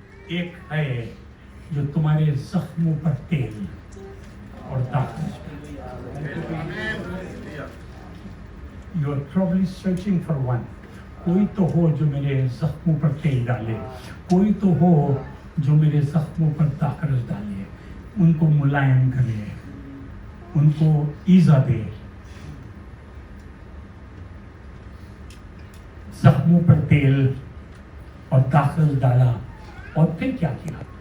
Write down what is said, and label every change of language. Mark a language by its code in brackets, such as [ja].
[hi] एक है जो तुम्हारे जख्मों पर तेल और ताकत। [en] You are probably searching for one. [hi] कोई तो हो जो मेरे जख्मों पर तेल डाले, कोई तो हो जो मेरे जख्मों पर ताकत डाले, उनको मुलायम करे, उनको ईजा दे। जख्मों पर तेल और ताकत डाला, और फिर क्या किया?